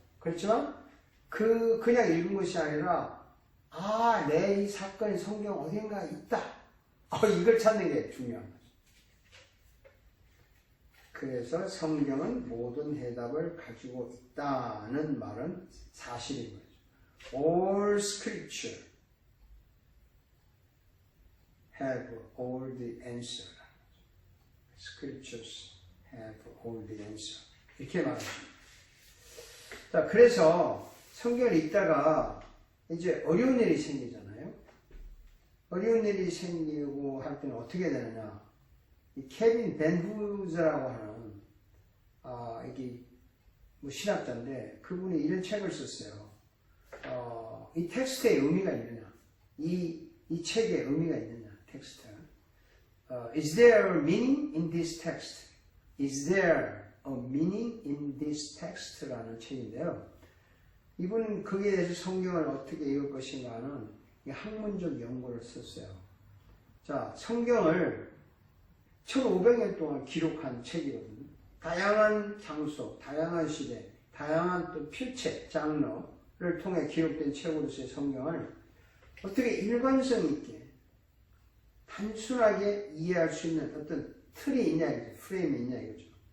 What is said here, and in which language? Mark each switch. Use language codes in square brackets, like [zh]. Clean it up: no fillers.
[ko] 그렇지만 그냥 읽은 것이 아니라 내 이 사건이 성경 어딘가에 있다. 이걸 찾는 게 중요한 거죠. 그래서 성경은 모든 해답을 가지고 있다는 말은 사실인 거죠. [en] All scripture have all the answer. Scriptures have all the answer. [ko] 이렇게 말합니다. 자, 그래서 성경을 읽다가 이제 어려운 일이 생기잖아요. 어려운 일이 생기고 할 때는 어떻게 되느냐. 이 케빈 벤후즈라고 하는, 이게 신학자인데, 그분이 이런 책을 썼어요. 이 텍스트에 의미가 있느냐. 이 책에 의미가 있느냐, 텍스트. [en] Is there a meaning in this text? Is there a meaning in this text? [ko] 라는 책인데요. 이분은 거기에 대해서 성경을 어떻게 읽을 것인가 하는 학문적 연구를 썼어요. 자, 성경을 1500년 동안 기록한 책이거든요. 다양한 장소, 다양한 시대, 다양한 또 필체, 장르를 통해 기록된 책으로서의 성경을 어떻게 일관성 있게 단순하게 이해할 수 있는 어떤 틀이 있냐 이거죠. 프레임이 있냐 이거죠.